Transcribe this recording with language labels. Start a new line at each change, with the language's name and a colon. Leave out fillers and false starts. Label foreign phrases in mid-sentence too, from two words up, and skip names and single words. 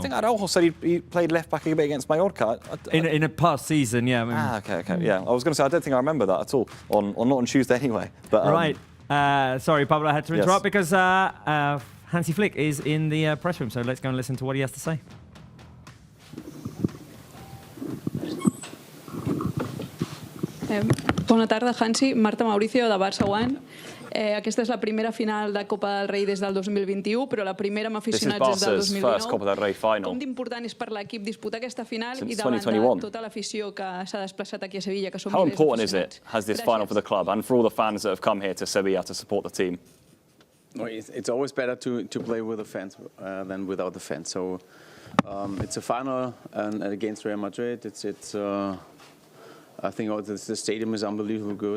English: I think Araujo said he played left back a bit against Mallorca. In a past season, yeah. I mean, okay. Yeah, I was going to say, I don't think I remember that at all, not on Tuesday anyway. But right. Sorry, Pablo, I had to interrupt because Hansi Flick is in the press room, so let's go and listen to what he has to say.
Catalan: Bona tarda, Hansi. Marta Mauricio, de Barça One. Aquesta és la primera final de Copa del Rei des del 2021, però la primera amb aficionats des del 2019. Com d'important és per l'equip disputar aquesta final i davant de tota l'afició que s'ha desplaçat aquí a Sevilla, que són milers d'aficionats?
English: How important is it, has this final for the club and for all the fans that have come here to Sevilla to support the team? It's always better to play with the fans than without the fans. So it's a final and against Real Madrid. I think the stadium is unbelievably good.